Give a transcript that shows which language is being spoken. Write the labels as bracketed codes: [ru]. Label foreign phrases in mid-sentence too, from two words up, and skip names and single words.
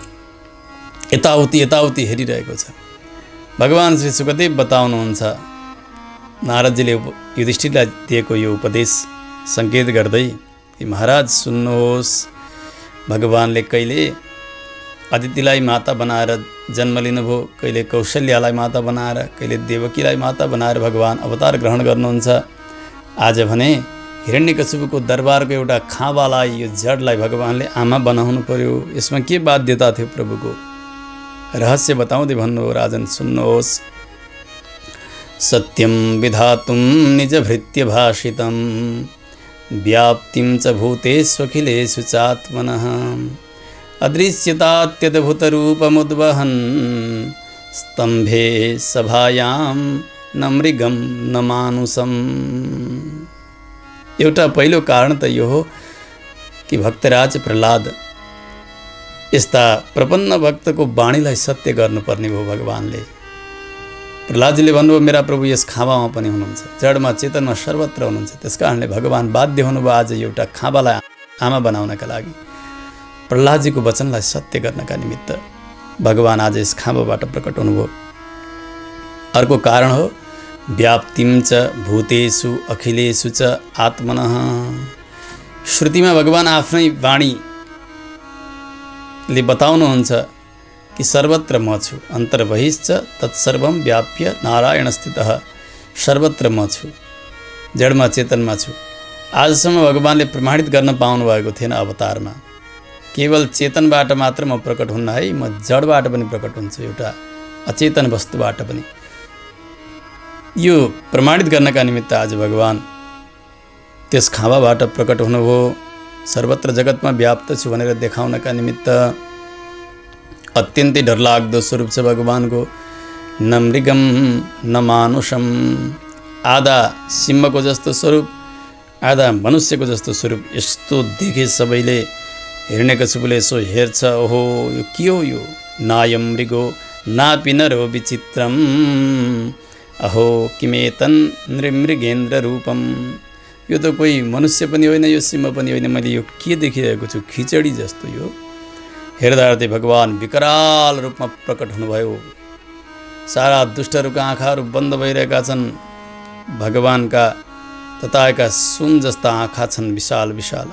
[ne] यताउति यताउति हेरिरहेको छ। भगवान श्री सुखदेव बताउनुहुन्छ, नारदजीले युधिष्ठिरलाई दिएको यो उपदेश सङ्केत गर्दै महाराज सुन्नुहोस्, भगवानले कहिले अदितिलाई माता बनाएर जन्म लिनुभयो, कहिले कौशल्यालाई माता बनाएर, कहिले देवकीलाई माता बनाएर भगवान अवतार ग्रहण गर्नुहुन्छ। आज भने हिरण्यकशिपुको दरबारको एउटा खाँबालाई, यो जडलाई भगवानले आमा बनाउनु पर्यो। यसमा के बाध्यता थियो प्रभुको? रहस्य बताउँदै भन्नु हो, राजन सुन्नुहोस्। [sa] सत्यं विधातुं निजभृत्य भाषितं व्याप्तिं च भूतेष्वखिलेषु चात्मनः अदृश्यतात्यद्भुतरूपमुद्वहन् स्तम्भे सभायां न मृगं न मानुषम्। [ne] एउटा पहिलो कारण त यो हो कि भक्तराज प्रहलाद यस्ता प्रपन्न भक्तको वाणीलाई सत्य गर्नुपर्ने भयो। भगवानले प्रहलादजीले भन्नुभयो, मेरा प्रभु यस खाँबामा पनि हुनुहुन्छ, जडमा चेतनमा सर्वत्र हुनुहुन्छ। त्यसकारणले भगवान बाध्य हुनुभयो आज एउटा खाँबालाई आमा बनाउनका लागि। प्रहलादजीको वचनलाई सत्य गर्नका निमित्त भगवान आज यस खाँबाबाट प्रकट हुनुभयो। अर्को कारण हो [sa] व्याप्तिं च भूतेषु अखिलेषु च आत्मनः। [ne] श्रुतिमा भगवान आफ्नै वाणीले बताउनुहुन्छ कि सर्वत्र म छु, [sa] अन्तर्बहिश्च तत्सर्वं व्याप्य नारायण स्थितः। [ne] सर्वत्र म छु, जडमा चेतनमा छु। आजसम्म भगवानले प्रमाणित गर्न पाउनु भएको थिएन अवतारमा। केवल चेतनबाट मात्र म प्रकट हुन्न है, म जडबाट पनि प्रकट हुन्छु, एउटा अचेतन वस्तुबाट पनि। यो प्रमाणित गर्नका निमित्त आज भगवान त्यस खाँबाबाट प्रकट हुनुभयो। सर्वत्र जगतमा व्याप्त छु भनेर देखाउनका निमित्त अत्यन्तै डरलाग्दो स्वरूप छ भगवानको। [sa] न मृगम न मानुषम, [ne] आधा सिंहको जस्तो स्वरूप, आधा मनुष्यको जस्तो स्वरूप। यस्तो देखे सबैले हिरण्यकशिपुले यसो हेर्छ, ओहो यो के हो? [sa] यो नायम मृगो नापि नरो विचित्रम अहो किमेतन नृमृगेन्द्र रूपम। [ne] यो त कोही मनुष्य पनि होइन, यो सिंह पनि होइन, मैले यो के देखिरहेको छु? खिचडी जस्तो यो। हेर्दाहेर्दै भगवान विकराल रूपमा प्रकट हुनुभयो। सारा दुष्टहरूका आँखाहरू बन्द भइरहेका छन्। भगवानका तताएका सुन जस्ता आँखा छन्, विशाल विशाल।